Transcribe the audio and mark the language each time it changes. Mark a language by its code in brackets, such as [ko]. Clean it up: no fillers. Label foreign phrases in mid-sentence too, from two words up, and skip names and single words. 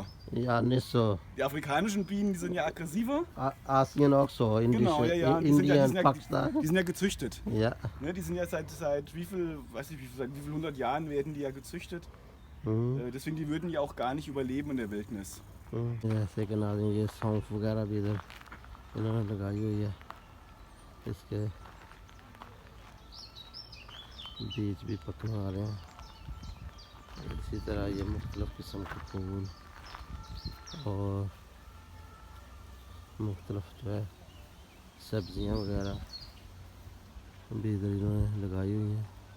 [de] Ja, nicht so. Die afrikanischen Bienen, die sind ja aggressiver. Asien auch so, Genau, ja, ja. Die Indien, sind Pakistan. die sind ja gezüchtet. Ja. Ne, die sind ja seit wie viel, weiß ich, seit wie viel 100 Jahren werden die ja gezüchtet. Mhm. Deswegen, die würden ja auch gar nicht überleben in der Wildnis. [hi] जैसे कि नाज़रीन ये सौंफ वगैरह भी इधर इन्होंने लगाई हुई है इसके बीज भी पकने वाले हैं इसी तरह ये मुख्तलिफ़ किस्म के फूल और मुख्तलिफ़ जो है सब्जियां वगैरह भी इधर इन्होंने लगाई हुई हैं।